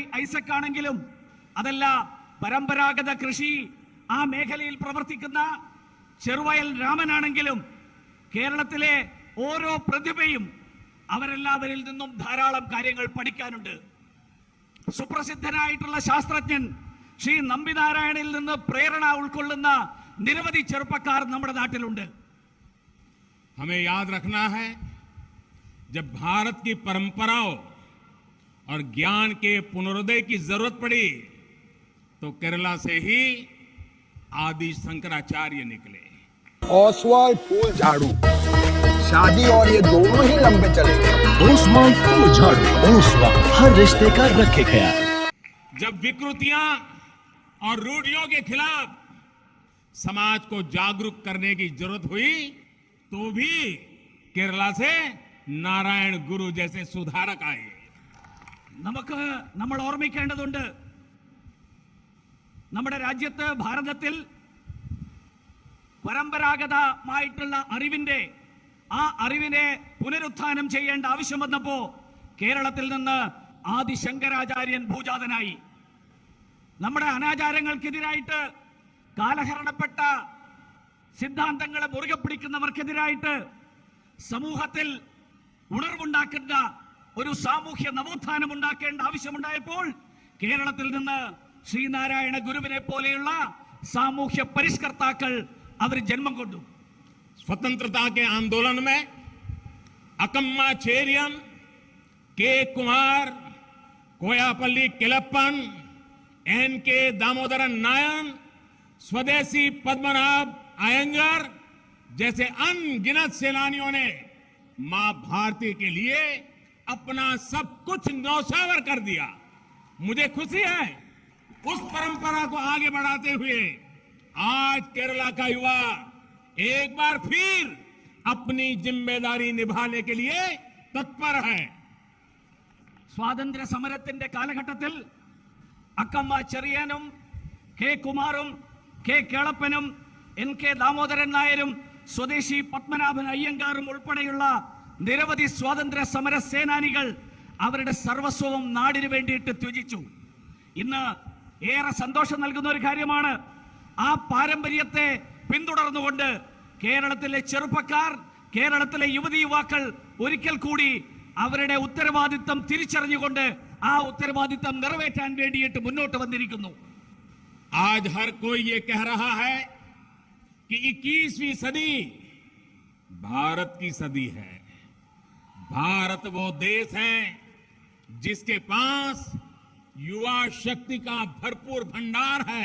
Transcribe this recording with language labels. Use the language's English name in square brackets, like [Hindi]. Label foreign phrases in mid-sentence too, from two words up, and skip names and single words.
[Malayalam] ഐസക് ആണെങ്കിലും, അതല്ല പരമ്പരാഗത കൃഷി ആ മേഖലയിൽ പ്രവർത്തിക്കുന്ന ചെറുവയൽ രാമനാണെങ്കിലും, കേരളത്തിലെ ഓരോ പ്രതിഭയും അവരെല്ലാവരിൽ നിന്നും ധാരാളം കാര്യങ്ങൾ പഠിക്കാനുണ്ട്. സുപ്രസിദ്ധനായിട്ടുള്ള ശാസ്ത്രജ്ഞൻ ശ്രീ നമ്പിനാരായണിൽ നിന്ന് പ്രേരണ ഉൾക്കൊള്ളുന്ന നിരവധി ചെറുപ്പക്കാർ നമ്മുടെ നാട്ടിലുണ്ട്. [Hindi] हमें याद रखना है, जब भारत की परंपराओं और ज्ञान के पुनरुदय की जरूरत पड़ी तो केरला से ही आदि शंकराचार्य निकले। ओसवाल फूल झाड़ू, शादी और ये दोनों ही लंबे चले। ओसवाल फूल झाड़ू। ओसवाल हर रिश्ते का रखे ख्याल। जब विकृतियां और रूढ़ियों के खिलाफ समाज को जागरूक करने की जरूरत हुई तो भी केरला से नारायण गुरु जैसे सुधारक आए। [Malayalam] നമുക്ക് നമ്മൾ ഓർമ്മിക്കേണ്ടതുണ്ട്, നമ്മുടെ രാജ്യത്ത് ഭാരതത്തിൽ പരമ്പരാഗതമായിട്ടുള്ള ആ അറിവിനെ പുനരുത്ഥാനം ചെയ്യേണ്ട ആവശ്യം വന്നപ്പോ കേരളത്തിൽ നിന്ന് ആദി ശങ്കരാചാര്യൻ ഭൂജാതനായി. നമ്മുടെ അനാചാരങ്ങൾക്കെതിരായിട്ട് കാലഹരണപ്പെട്ട സിദ്ധാന്തങ്ങളെ മുറുകെ പിടിക്കുന്നവർക്കെതിരായിട്ട് സമൂഹത്തിൽ ഉണർവുണ്ടാക്കുന്ന ഒരു സാമൂഹ്യ നവോത്ഥാനം ഉണ്ടാക്കേണ്ട ആവശ്യമുണ്ടായപ്പോൾ കേരളത്തിൽ നിന്ന് ശ്രീനാരായണ ഗുരുവിനെ പോലെയുള്ള സാമൂഹ്യ പരിഷ്കർത്താക്കൾ അവർ ജന്മം കൊണ്ടു. [Hindi] स्वतंत्रता के आंदोलन में अकम्मा चेरियन, के कुमार, कोयापल्ली किलप्पन, एन के दामोदरन नायन, स्वदेशी पद्मनाभ अयंगर जैसे अनगिनत सेनानियों ने मां भारती के लिए अपना सब कुछ न्यौछावर कर दिया। मुझे खुशी है उस परंपरा को आगे बढ़ाते हुए आज केरला का युवा एक बार फिर अपनी जिम्मेदारी निभाने के लिए तत्पर है। [Malayalam] സ്വാതന്ത്ര്യ സമരത്തിന്റെ കാലഘട്ടത്തിൽ അക്കമ്മ ചെറിയാനും കെ കുമാറും കെ കേളപ്പനും എൻ കെ ദാമോദരൻ നായരും സ്വദേശി പത്മനാഭൻ അയ്യങ്കാറും ഉൾപ്പെടെയുള്ള നിരവധി സ്വാതന്ത്ര്യ സമര സേനാനികൾ അവരുടെ സർവസ്വവും നാടിനു വേണ്ടിയിട്ട് ത്യജിച്ചു. ഇന്ന് ഏറെ സന്തോഷം നൽകുന്ന ഒരു കാര്യമാണ്, ആ പാരമ്പര്യത്തെ പിന്തുടർന്നുകൊണ്ട് കേരളത്തിലെ ചെറുപ്പക്കാർ, കേരളത്തിലെ യുവതി യുവാക്കൾ ഒരിക്കൽ കൂടി അവരുടെ ഉത്തരവാദിത്തം തിരിച്ചറിഞ്ഞുകൊണ്ട് ആ ഉത്തരവാദിത്തം നിറവേറ്റാൻ വേണ്ടിയിട്ട് മുന്നോട്ട് വന്നിരിക്കുന്നു. [Hindi] आज हर कोई ये कह रहा है कि 21वीं सदी भारत की सदी है। भारत वो देश है जिसके पास युवा शक्ति का भरपूर भंडार है।